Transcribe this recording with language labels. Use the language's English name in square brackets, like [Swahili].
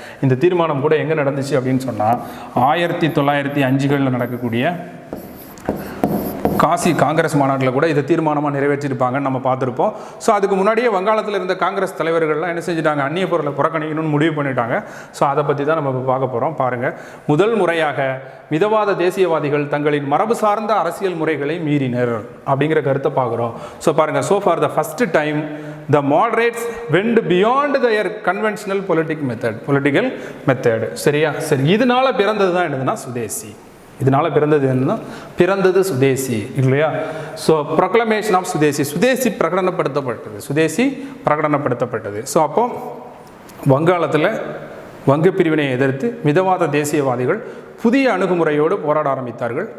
[Tamil] இந்த தீர்மானம் கூட எங்கே நடந்துச்சு அப்படின்னு சொன்னால் 1905 நடக்கக்கூடிய காசி காங்கிரஸ் மாநாட்டில் கூட இதை தீர்மானமாக நிறைவேற்றிருப்பாங்கன்னு நம்ம பார்த்துருப்போம். ஸோ அதுக்கு முன்னாடியே வங்காளத்தில் இருந்த காங்கிரஸ் தலைவர்கள்லாம் என்ன செஞ்சுட்டாங்க, அந்நிய பொருளை புறக்கணிக்கணும்னு முடிவு பண்ணிட்டாங்க. ஸோ அதை பற்றி தான் நம்ம பார்க்க போகிறோம். பாருங்கள், முதல் முறையாக மிதவாத தேசியவாதிகள் தங்களின் மரபு சார்ந்த அரசியல் முறைகளை மீறினர் அப்படிங்கிற கருத்தை பார்க்குறோம். [English] So பாருங்கள், so for the first time the moderates went beyond their conventional political method. [Tamil] சரியா? சரி, இதனால பிறந்தது தான் என்னதுன்னா சுதேசி. இதனால பிறந்தது என்னன்னா பிறந்தது சுதேசி இல்லையா. [English] so proclamation of Swadeshi, [Tamil] Swadeshi பிரகடனப்படுத்தப்பட்டது. So அப்போ வங்காளத்தில் வங்க பிரிவினை எதிர்த்து மிதவாத தேசியவாதிகள் புதிய அணுகுமுறையோடு போராட ஆரம்பித்தார்கள்.